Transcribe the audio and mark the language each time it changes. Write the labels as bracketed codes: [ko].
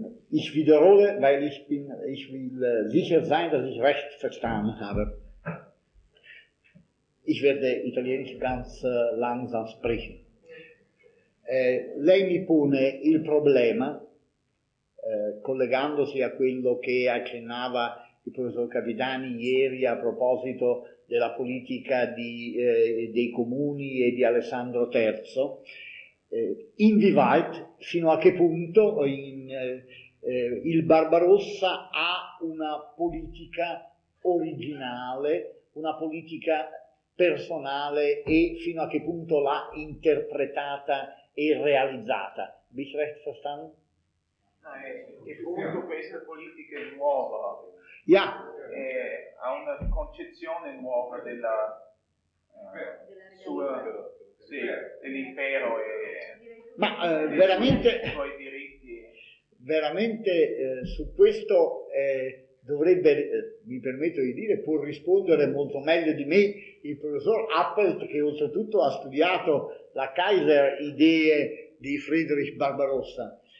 [de] Ich wiederhole, weil ich will sicher sein, dass ich recht verstanden habe. Ich werde Italienisch ganz langsam sprechen. [it] Lei mi pone il problema, collegandosi a quello che accennava il professor Capitani ieri a proposito della politica dei comuni e di Alessandro III, [de] inwieweit, [it] fino a che punto il Barbarossa ha una politica originale, una politica personale e fino a che punto l'ha interpretata e realizzata. [de] Bist recht verstanden? Nein, ich finde, diese Politik ist neu. Ja. [it] Ha una concezione nuova della sua, sì, dell'impero e ma veramente suoi diritti. Veramente su questo dovrebbe, mi permetto di dire, può rispondere molto meglio di me il professor Appelt, che oltretutto ha studiato la Kaiser Idee di Friedrich Barbarossa.